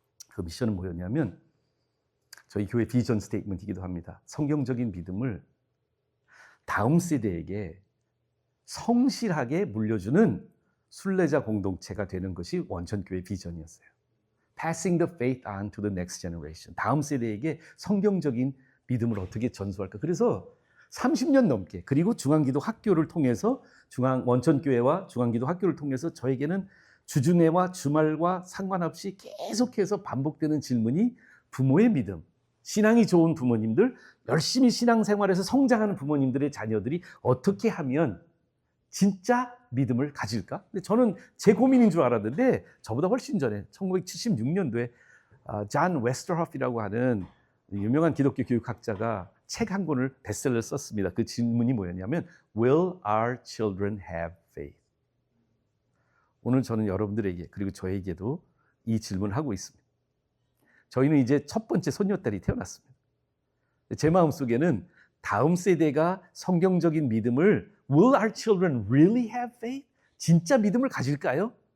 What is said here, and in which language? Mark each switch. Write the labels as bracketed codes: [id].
[ko] 그 미션은 뭐였냐면 저희 교회 비전 스테이트먼트이기도 합니다. 성경적인 믿음을 다음 세대에게 성실하게 물려주는 순례자 공동체가 되는 것이 원천교회 비전이었어요. [en] Passing the faith on to the next generation. [ko] 다음 세대에게 성경적인 믿음을 어떻게 전수할까. 그래서 30년 넘게 그리고 중앙기도 학교를 통해서 원천교회와 중앙기도 학교를 통해서 저에게는 주중회와 주말과 상관없이 계속해서 반복되는 질문이 부모의 믿음, 신앙이 좋은 부모님들, 열심히 신앙생활에서 성장하는 부모님들의 자녀들이 어떻게 하면 진짜 믿음을 가질까? 근데 저는 제 고민인 줄 알았는데 저보다 훨씬 전에 1976년도에 존 웨스터호프라고 하는 유명한 기독교 교육학자가 책 한 권을 베스트셀러를 썼습니다. 그 질문이 뭐였냐면 [en] Will our children have faith? [ko] 오늘 저는 여러분들에게 그리고 저에게도 이 질문을 하고 있습니다. 저희는 이제 첫 번째 손녀딸이 태어났습니다. 제 마음속에는 다음 세대가 성경적인 믿음을 [en] Will our children really have faith? [ko] 진짜 믿음을 가질까요?